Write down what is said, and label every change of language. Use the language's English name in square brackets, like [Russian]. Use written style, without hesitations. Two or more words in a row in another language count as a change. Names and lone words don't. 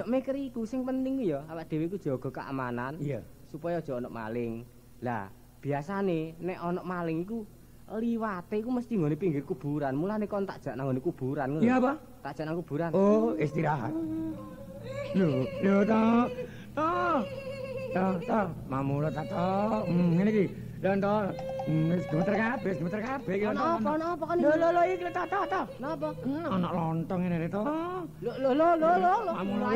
[Javanese] aja mikir iku sing penting ya awak dhewe iku jaga keamanan. Iya. Supaya aja ana maling. Lah, biasane nek ana maling iku liwate iku mesti nggone pinggir kuburan. Mulane kon tak jak nang ngene kuburan ngono. Iya apa? Tak jak nang kuburan. Oh, istirahat. Lho ta. Ta, mamula ta to. Ngene iki. Dan to. Wis gemeter kabeh iki. Ana apa kan? Lho iki ta. Napa? Ana lontong ngene to. Lho. Mamula wis